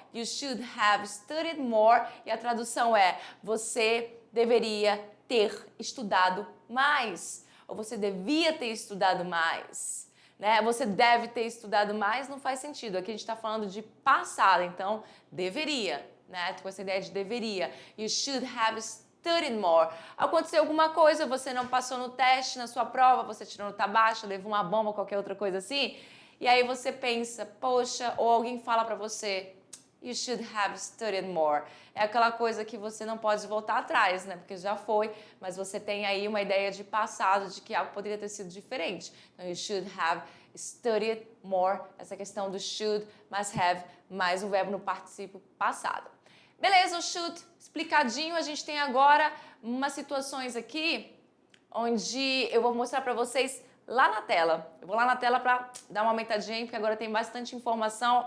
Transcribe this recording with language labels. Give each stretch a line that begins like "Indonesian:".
English: You should have studied more,
Portuguese: e a tradução é você deveria ter estudado mais, ou você devia ter estudado mais, né? Você deve ter estudado mais não faz sentido, aqui a gente está falando de passado, então deveria, né? Com essa ideia de deveria.
English: You should have studied more.
Portuguese: Aconteceu alguma coisa, você não passou no teste, na sua prova, você tirou nota baixa, levou uma bomba, qualquer outra coisa assim, e aí você pensa, poxa, ou alguém fala pra você,
English: you should have studied more.
Portuguese: É aquela coisa que você não pode voltar atrás, né? Porque já foi, mas você tem aí uma ideia de passado, de que algo poderia ter sido diferente.
English: Então, you should have studied more.
Portuguese: Essa questão do should, must have, mais o verbo no particípio passado. Beleza, o should explicadinho. A gente tem agora umas situações aqui, onde eu vou mostrar pra vocês lá na tela. Eu vou lá na tela para dar uma aumentadinha, porque agora tem bastante informação.